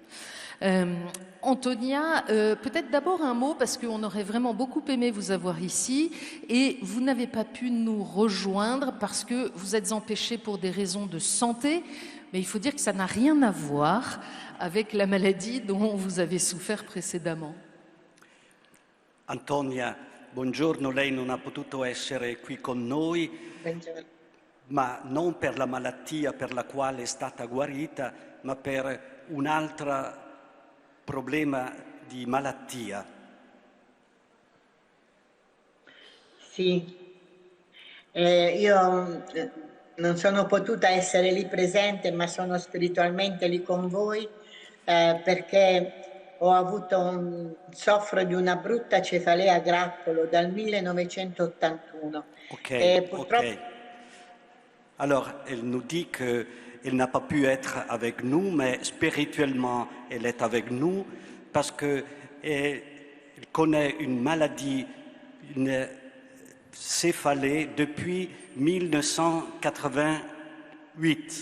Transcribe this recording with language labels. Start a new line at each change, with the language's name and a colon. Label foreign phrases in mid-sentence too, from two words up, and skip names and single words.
French: Antonia, peut-être d'abord un mot parce qu'on aurait vraiment beaucoup aimé vous avoir ici et vous n'avez pas pu nous rejoindre parce que vous êtes empêchée pour des raisons de santé, mais il faut dire que ça n'a rien à voir avec la maladie dont vous avez souffert précédemment.
Italian: Antonia, buongiorno, lei non ha potuto essere qui con noi, ma non per la malattia per la quale è stata guarita, ma per un'altra problema di malattia. Sì, io non sono potuta essere lì presente, ma sono spiritualmente lì con voi perché soffro di una brutta cefalea a grappolo dal 1981. Ok, E purtroppo... ok.
French: Alors, elle nous dit qu'elle n'a pas pu être avec nous, mais spirituellement, elle est avec nous parce qu'elle connaît une maladie, une céphalée depuis 1988.